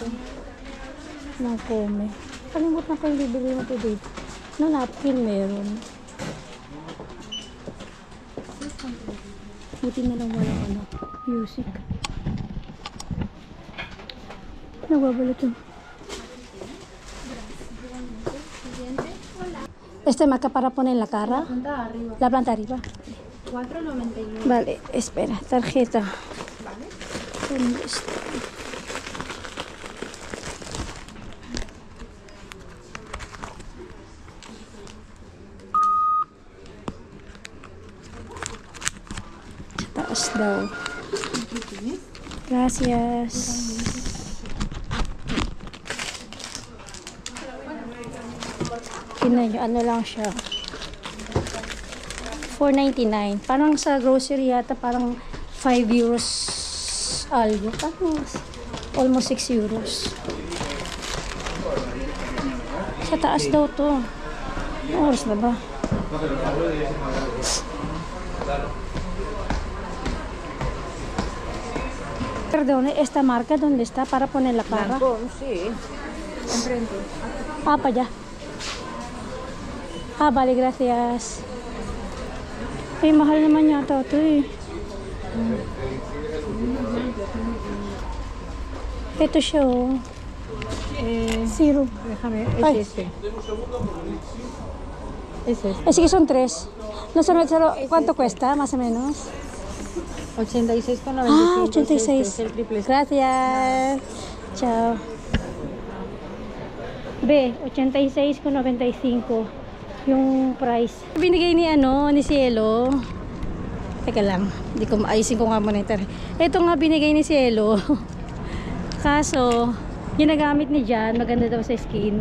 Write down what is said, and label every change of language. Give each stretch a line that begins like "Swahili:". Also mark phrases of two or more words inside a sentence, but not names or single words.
Filipino: Lancome. Kalimutan ko yung bibiliin ko dito. No, napkin meron. Buti na lang walang ano, music. Nagbabalot yun.
Spanish: Marca para poner en la cara. La planta arriba. 4.99. Vale, espera, tarjeta. ¿Dónde está?
Filipino: Taas daw.
Spanish: Gracias.
Filipino: Tingnan nyo, ano lang siya. 4.99. Parang sa grocery yata, parang 5
Spanish: euros algo.
Filipino: Parang almost 6 euros. Sa taas daw to. Ano oras na ba?
Spanish: Perdón, esta marca, ¿dónde está? Para poner la cara. Sí. Enfrente. Ah, para allá. Ah, vale, gracias.
Filipino: Ay, mahal naman yata ito eh. Ito siya oh. Zero.
Spanish: Déjame, Ay. es este. Es este. Es que son 3. No sé, ¿cuánto cuesta, más o menos? 86,95. Ah, Es 86. este, es el triple. Gracias. Chao.
Filipino: B, 86,95 yung price. Binigay ni ni Cielo. Teka lang, hindi ko maayusin ko nga muna ito. Ito nga binigay ni Cielo. Kaso, ginagamit ni Jan, maganda daw sa skin.